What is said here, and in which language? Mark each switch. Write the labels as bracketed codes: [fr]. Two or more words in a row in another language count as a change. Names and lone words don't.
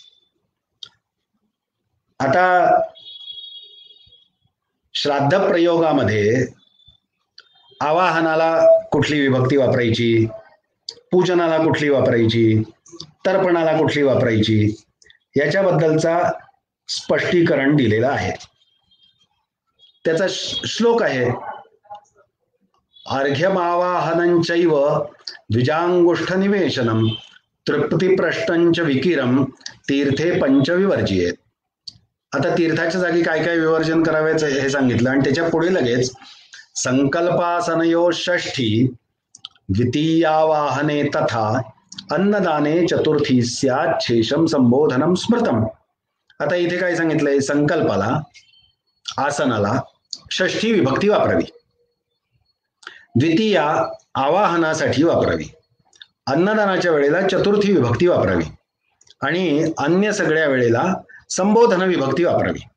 [mr] आता श्राद्ध प्रयोगामध्ये आवाहनाला कुठली विभक्ती वापरायची, पूजनाला कुठली वापरायची, तर्पणाला कुठली वापरायची याच्याबद्दलचा स्पष्टीकरण दिलेलं आहे. त्याचा श्लोक आहे [sa] अर्घ्यमावाहनंचैव द्विजांगुष्ठ निवेशनम तृप्तिप्रष्टंच विकिरम तीर्थे पंचविवर्जियेत. [mr] आता तीर्थाच्या जागी काय काय विवर्जन करावेच हे सांगितलं आणि त्याच्या पुढे लगेच [sa] संकल्पासनयो षष्ठी द्वितीयावाहने तथा अन्नदाने चतुर्थी स्यात् शेषम संबोधनम स्मृतम. [mr] आता इथे काय सांगितलंय, संकल्पाला आसनाला षष्ठी विभक्ती वापरावी, द्वितीया आवाहनासाठी वापरावी, अन्नदानाच्या वेळेला चतुर्थी विभक्ती वापरावी आणि अन्य सगळ्या वेळेला संबोधन विभक्ती वापरावी.